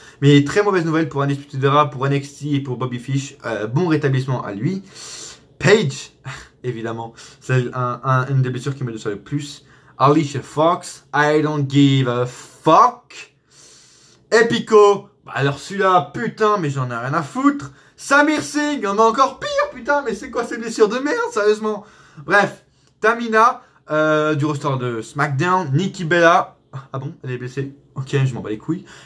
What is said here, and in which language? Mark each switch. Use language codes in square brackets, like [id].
[fr] Mais très mauvaise nouvelle pour Undisputed Era, pour NXT et pour Bobby Fish. Bon rétablissement à lui. Page, évidemment, c'est une des blessures qui me déçoit le plus. [en] Alicia Fox, I don't give a fuck. [fr] Epico, alors celui-là, putain, mais j'en ai rien à foutre. Samir Singh, on a encore pire, putain, mais c'est quoi ces blessures de merde, sérieusement. Bref, Tamina, du roster de SmackDown, Nikki Bella, ah bon, elle est blessée, ok, je m'en bats les couilles.